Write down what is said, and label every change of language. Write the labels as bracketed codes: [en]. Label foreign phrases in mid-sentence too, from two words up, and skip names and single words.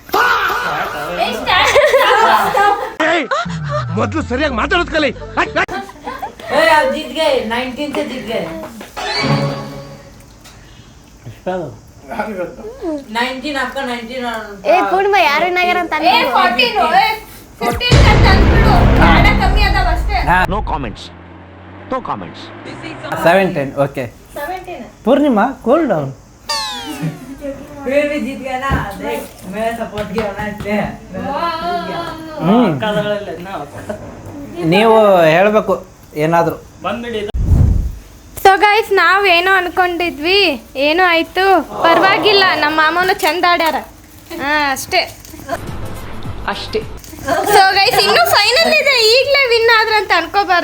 [kn] ಮೊದ್ಲು ಸರಿಯಾಗಿ ಮಾತಾಡೋದ್ ಕಲಿ. [hi] जीत गए 19 से जीत गए 19 आपका 19 [kn] ಏ ಪೂರ್ಣಿಮಾ ಯಾರು ನಗರ ಅಂತ 15 ಅಂತ ಅಂದ್ಬಿಡು. ಯಾಡ ಕಮ್ಮಿ ಅದಾವ ಅಷ್ಟೇ. [en] no comments 17 ಓಕೆ 17. [kn] ಪೂರ್ಣಿಮಾ [en] cool down. [hi] फिर भी जीत गया ना देख मेरा सपोर्ट किया ना इसलिए [kn] ನೀವು ಹೇಳಬೇಕು ಏನಾದರೂ. [en] so guys [kn] ನಾವು ಏನೋ ಅನ್ಕೊಂಡಿದ್ವಿ, ಏನೋ ಆಯ್ತು, ಪರವಾಗಿಲ್ಲ. ನಮ್ಮ ಮಾಮನು ಚಂದ ಆಡ್ಯಾರ, ಅಷ್ಟೇ. [en] so guys [kn] ಇನ್ನು ಫೈನಲ್ ಇದೆ, ಈಗಲೇ ವಿನ್ ಆದ್ರಂತ ಅನ್ಕೋಬಾರ್ದು.